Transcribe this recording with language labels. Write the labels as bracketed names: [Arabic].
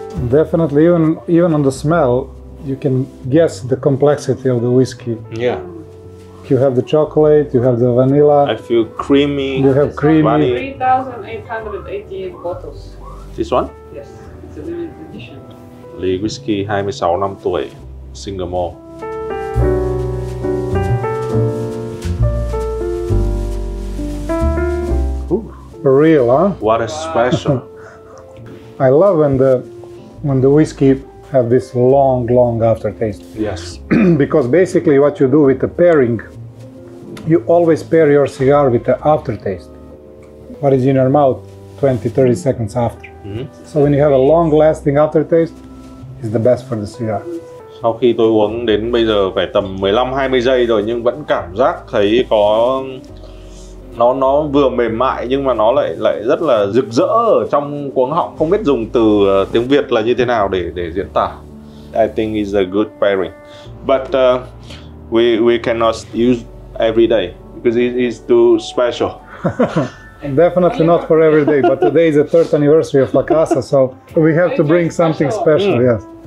[English] Definitely, even on the smell, you can guess the complexity of the whiskey. Yeah. You have the chocolate, you have the vanilla, I feel creamy. you have creamy. 3,888 bottles. This one? Yes, it's a limited edition. [Vietnamese] Ly whisky 26 năm tuổi, single malt. [English] Real, huh? What a special. I love when the whiskey have this long aftertaste. Yes. Because basically what you do with the pairing, you always pair your cigar with the aftertaste. What is in your mouth 20-30 seconds after. So when you have a long-lasting aftertaste, it's the best for the cigar. [Vietnamese] Sau khi tôi uống đến bây giờ phải tầm 15-20 giây rồi nhưng vẫn cảm giác thấy có nó vừa mềm mại nhưng mà nó lại rất là rực rỡ ở trong cuống họng, không biết dùng từ tiếng Việt là như thế nào để diễn tả. [English] I think it's a good pairing, but we cannot use every day because it is too special. Definitely not for every day, but today is the 3rd anniversary of La Casa, so we have to bring something special, yes.